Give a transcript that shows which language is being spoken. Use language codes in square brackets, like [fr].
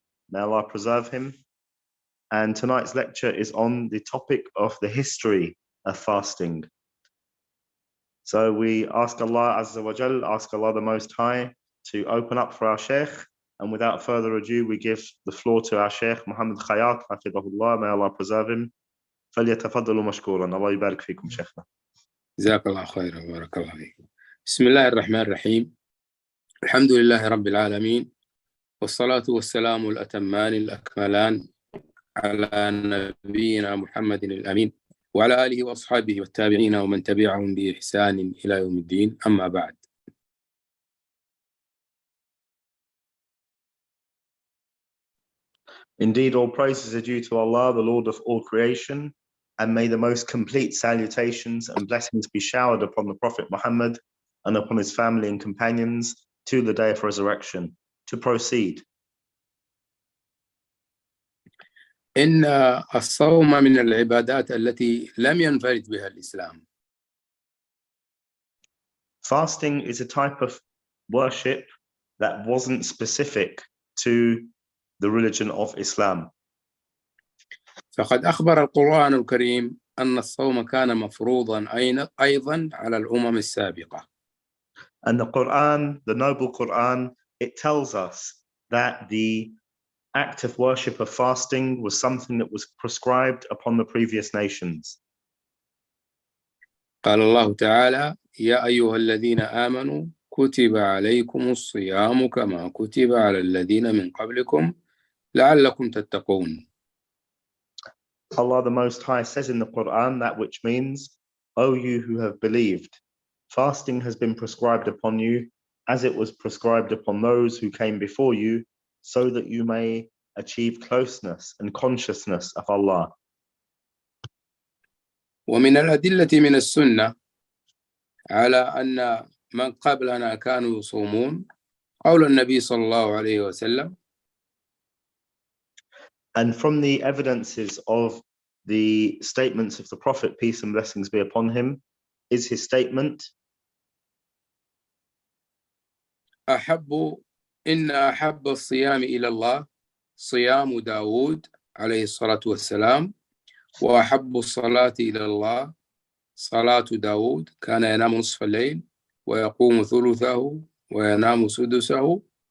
[en] May Allah preserve him. And tonight's lecture is on the topic of the history of fasting. So we ask Allah Azza wa Jal, ask Allah the Most High to open up for our Sheikh. And without further ado, we give the floor to our Sheikh Muhammad Khayyat, Hafidahullah, may Allah preserve him. [ar] فليتفضلوا مشكورا. الله يبارك فيكم شيخنا. جزاك الله خيرا وبارك الله فيك. بسم الله الرحمن الرحيم. الحمد لله رب العالمين، والصلاة والسلام الأتمان الأكملان على نبينا محمد الأمين وعلى آله وأصحابه والتابعين ومن تبعهم بإحسان إلى يوم الدين. أما بعد. [en] Indeed, all praises are due to Allah, the Lord of all creation, and may the most complete salutations and blessings be showered upon the Prophet Muhammad and upon his family and companions to the day of resurrection. To proceed. [ar] إن الصوم من العبادات التي لم ينفرد بها الإسلام. [en] Fasting is a type of worship that wasn't specific to the religion of Islam. [ar] فقد أخبر القرآن الكريم أن الصوم كان مفروضا أيضا على الأمم السابقة. [en] And the Quran, the noble Quran, it tells us that the act of worship of fasting was something that was prescribed upon the previous nations. [ar] قال الله تعالى: يا أيها الذين آمنوا كتب عليكم الصيام كما كتب على الذين من قبلكم لعلكم تتقون. [en] Allah the Most High says in the Quran that which means, O you who have believed, fasting has been prescribed upon you as it was prescribed upon those who came before you, so that you may achieve closeness and consciousness of Allah. [ar] ومن الأدلة من السنة على أن من قبلنا كانوا يصومون قول النبي صلى الله عليه وسلم. [en] And from the evidences of the statements of the Prophet, peace and blessings be upon him, is his statement, [ar] إن أحب الصيام إلى الله صيام داود عليه الصلاة والسلام وأحب الصلاة إلى الله صلاة داود كان ينام نصف الليل ويقوم ثلثه وينام سدسه.